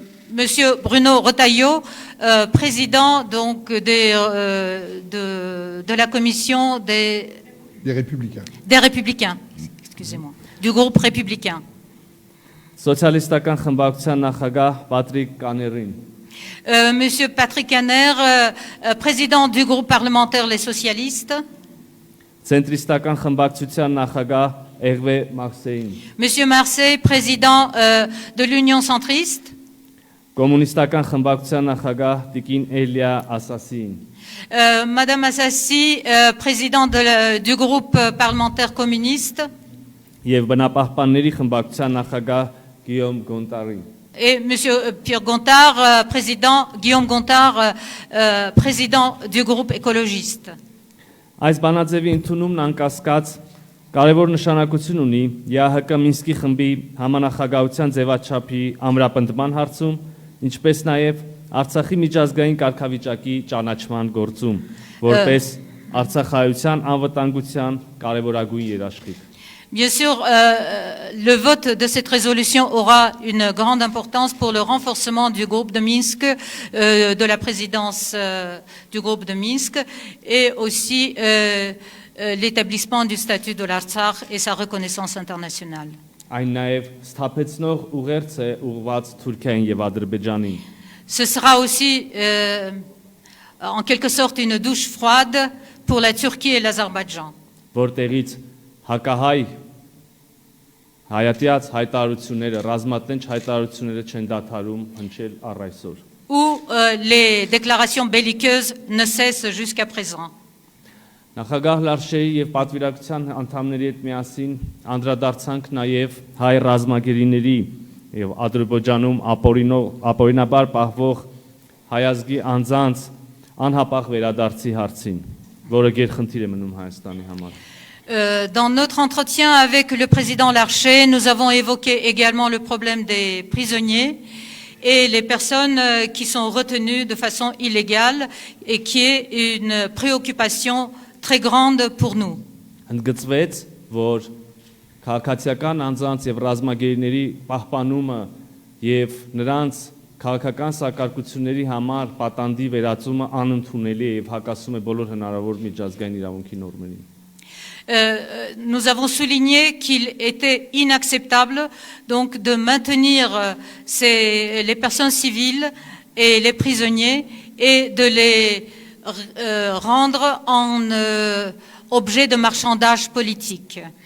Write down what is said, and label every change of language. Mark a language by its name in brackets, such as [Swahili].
[French] Monsieur Bruno Retailleau, président donc de la Commission des Républicains, excusez-moi, du groupe républicain. [Armenian] Սոցիալիստական խմբակցության նախագահ Պատրիկ Կաներին։ [French] Monsieur Patrick Kanner, président du groupe parlementaire Les Socialistes. [Armenian] Ցենտրիստական խմբակցության նախագահ Էրվե Մարսեին։ [French] Monsieur Marseille, président de l'Union centriste. [Armenian] Կոմունիստական խմբակցության նախագահ Տիկին Էլիա Ասասին։ [French] Madame Assassi, président du groupe parlementaire communiste. [Armenian] Եվ բնապահպանների խմբակցության նախագահ Գիոմ Գոնտարին։ [French] Et Monsieur Pierre Gontard, président, Guillaume Gontard, président du groupe écologiste. [Armenian] Այս բանաձևի ընդունումն անկասկած կարևոր նշանակություն ունի ԵԱՀԿ Մինսկի խմբի համանախագահության ձևաչափի ամրապնդման հարցում, ինչպես նաև Արցախի միջազգային կարգավիճակի ճանաչման գործում, որպես Արցախայության անվտանգության կարևորագույն երաշխիք։ [French] Bien sûr, le vote de cette résolution aura une grande importance pour le renforcement du groupe de Minsk, de la présidence du groupe de Minsk, et aussi l'établissement du statut de l'Artsakh et sa reconnaissance internationale. [Armenian] Այն նաև սթափեցնող ուղերձ է ուղղված Թուրքիային եւ Ադրբեջանին։ [French] Ce sera aussi en quelque sorte une douche froide pour la Turquie et l'Azerbaïdjan. [Armenian] Որտեղից հակահայ հայատյաց հայտարարությունները, ռազմատենչ հայտարարությունները չեն դադարում հնչել առ այսօր։ [French] Où les déclarations belliqueuses ne cessent jusqu'à présent. [Armenian] Նախագահ Լարշեի եւ պատվիրակության անդամների հետ միասին անդրադարձանք նաեւ հայ ռազմագերիների եւ Ադրբեջանում ապօրինաբար պահվող հայազգի անձանց անհապաղ վերադարձի հարցին, որը գերխնդիր է մնում Հայաստանի համար։ [French] Dans notre entretien avec le président Larcher, nous avons évoqué également le problème des prisonniers et les personnes qui sont retenues de façon illégale et qui est une préoccupation très grande pour nous. [Armenian] Ընդգծվեց, որ քաղաքացիական անձանց եւ ռազմագերիների պահպանումը եւ նրանց քաղաքական սակարկությունների համար պատանդի վերածումը անընդունելի է եւ հակասում է բոլոր հնարավոր միջազգային իրավունքի նորմերին։ [French] Nous avons souligné qu'il était inacceptable donc de maintenir les personnes civiles et les prisonniers et de les rendre en objet de marchandage politique.